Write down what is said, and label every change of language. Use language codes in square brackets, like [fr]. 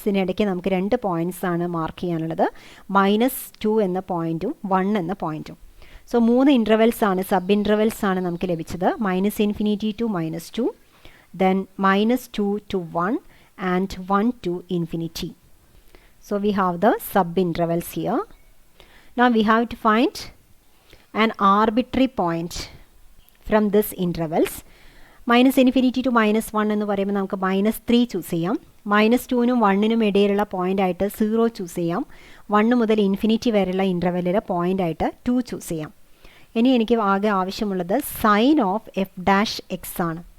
[ml] ഇതിനിടയ്ക്ക് നമുക്ക് രണ്ട് പോയിൻറ്റ്സ് ആണ് മാർക്ക് ചെയ്യാനുള്ളത്. -2 എന്ന പോയിൻറ്റും 1 എന്ന പോയിൻറ്റും. സോ 3 ഇൻ്റർവെൽസ് ആണ്, സബ് ഇൻ്റർവെൽസ് ആണ് നമുക്ക് ലഭിച്ചത്. [en] -infinity to -2, then -2 to 1 and 1 to infinity. So we have the sub-intervals here. Now we have to find an arbitrary point from this intervals. [ml] -infinity to -1 എന്ന് പറയുമ്പോൾ നമുക്ക് -3 ചൂസ് ചെയ്യാം. -2നും 1നും ഇടയിലുള്ള point ആയിട്ട് 0 ചൂസ് ചെയ്യാം. 1 മുതൽ ഇൻഫിനിറ്റി വരെയുള്ള ഇൻ്റർവെല്ലിലെ പോയിൻ്റ് ആയിട്ട് 2 ചൂസ് ചെയ്യാം. ഇനി എനിക്ക് ആകെ ആവശ്യമുള്ളത് sign of F dash X ആണ്.